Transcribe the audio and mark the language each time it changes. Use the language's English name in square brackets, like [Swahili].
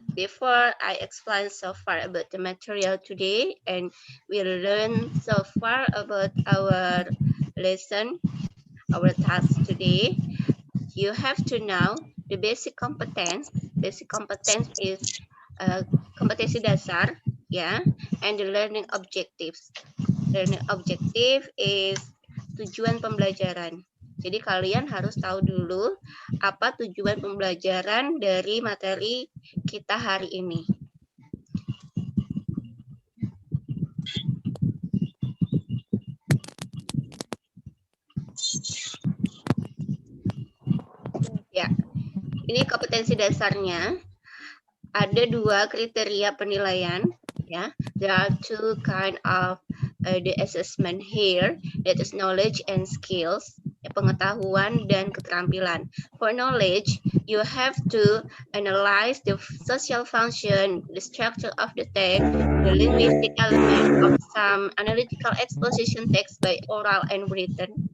[English] Before I explain so far about the material today, and we learn so far about our lesson, our task today, you have to know the basic competence. Basic competence is [Indonesian] kompetensi dasar, [English] ya, and the learning objectives. Learning objective is [Indonesian] tujuan pembelajaran. Jadi kalian harus tahu dulu apa tujuan pembelajaran dari materi kita hari ini. Ya, ini kompetensi dasarnya. Ada 2 kriteria penilaian. [English] Ya, there are 2 kind of the assessment here, that is knowledge and skills, ya, [Indonesian] pengetahuan dan keterampilan. [English] For knowledge, you have to analyze the social function, the structure of the text, the linguistic element of some analytical exposition text by oral and written.